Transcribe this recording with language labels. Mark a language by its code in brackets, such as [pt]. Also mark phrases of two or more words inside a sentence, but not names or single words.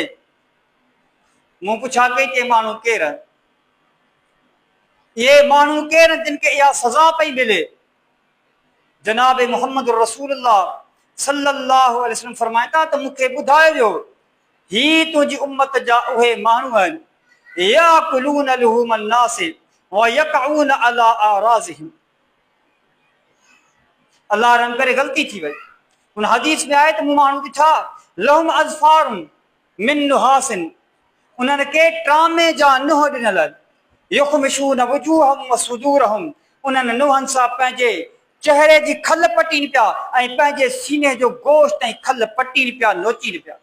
[sd] मूं पुछा कई के माण्हू केरु आहिनि, इहे माण्हू केरु आहिनि जिन खे इहा सज़ा पई मिले। जनाब मोहम्मद रसूलुल्लाह [ar] صلى الله عليه وسلم [sd] फरमाइनि था त मूंखे ॿुधायो वियो, ही तुंहिंजी उम्मत जा उहे माण्हू आहिनि [ar] يأكلون لحوم الناس ويقعون على أعراضهم. [sd] अल्लाह रहम करे ग़लती थी वई। उन हदीस में आहे त मूं माण्हू ॾिठा [ar] لهم أظفار من نحاس, [sd] उन्हनि खे ट्रामे जा नुंहं ॾिनल आहिनि, [ar] يخمشون وجوههم وصدورهم, [sd] उन्हनि नुंहंनि सां पंहिंजे चेहरे जी खल पटीनि पिया ऐं पंहिंजे सीने जो गोश्त ऐं खल पटीनि पिया, नोचीनि पिया।